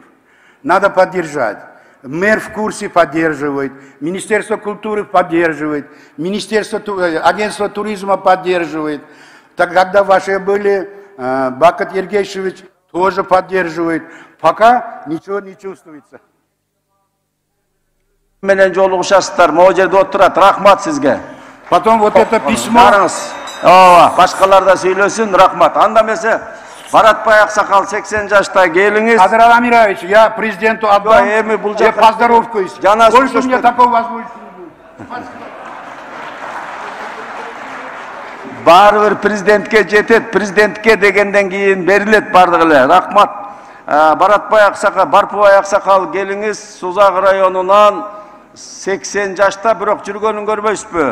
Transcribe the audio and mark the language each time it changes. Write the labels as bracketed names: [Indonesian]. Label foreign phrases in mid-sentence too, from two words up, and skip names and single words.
[Russian] Надо поддержать. Мэр в курсе поддерживает, Министерство культуры поддерживает, агентство туризма поддерживает. Так когда ваши были, Бакат Ергешевич тоже поддерживает. Пока ничего не чувствуется. [Kyrgyz] Менен жолугушасыздар, могу жерде отурат. Рахмат сизге. [Russian] Потом вот это письмо. [Kyrgyz] Ооба, башкалар да сүйлөсүн, рахмат. Анда эмесе Баратбай Аксакал 80 жашта келиңиз. Адрал Амирович, [Russian] я президенту отдам поздоровкаюсь. Больше у меня такой возможности не будет. [Kyrgyz] Баары бир президентке жетет, президентке дегенден кийин берилет бардыгы эле. Рахмат. Баратбай Аксакал, Барпыбай Аксакал келиңиз Сузак районунан 80 жашта, бирок жүргөнүн көрбөйсүзбү?